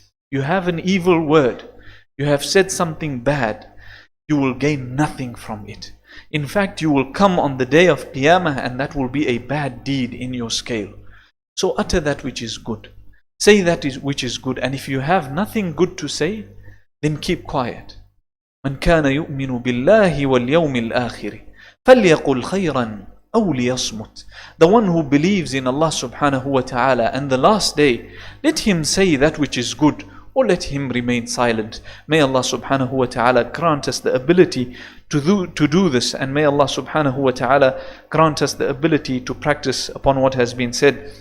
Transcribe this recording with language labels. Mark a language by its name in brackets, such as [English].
[English] You have an evil word, you have said something bad, you will gain nothing from it. In fact, you will come on the day of Qiyamah and that will be a bad deed in your scale. So utter that which is good. Say that which is good, and if you have nothing good to say, then keep quiet. [Arabic] من كان يؤمن بالله واليوم الآخر فليقل خيرا أو ليصمت. [English] The one who believes in Allah subhanahu wa ta'ala and the last day, let him say that which is good, or let him remain silent. May Allah subhanahu wa ta'ala grant us the ability to do this, and may Allah subhanahu wa ta'ala grant us the ability to practice upon what has been said.